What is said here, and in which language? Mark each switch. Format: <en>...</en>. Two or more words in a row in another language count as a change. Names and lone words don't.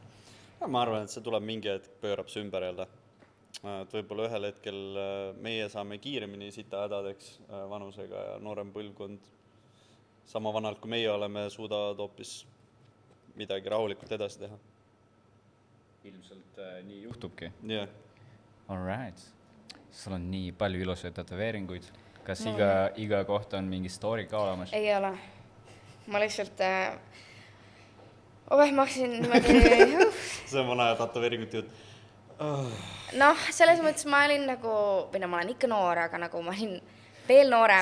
<et>Ma arvan, et see tuleb mingi hetk, pöörab see ümber jälle. Et võib-olla ühel hetkel meie saame kiiremini sitahädadeks vanusega ja noorem põlvkond sama vanalt, kui meie oleme, suudavad hoopis midagi rahulikult edasi teha. Ilmselt nii juhtubki.</et> <en>Yeah. All right.</en> <et>Sul on nii palju ilusaid tätoveeringuid. Kas iga koht on mingi story ka olemas? Ei ole. Ma lihtsalt... ma hakkasin niimoodi... See on vana tätoveeringut jutt. Selles mõttes ma olin nagu... Või ma olen ikka noor, aga nagu ma olin veel noorem.</et>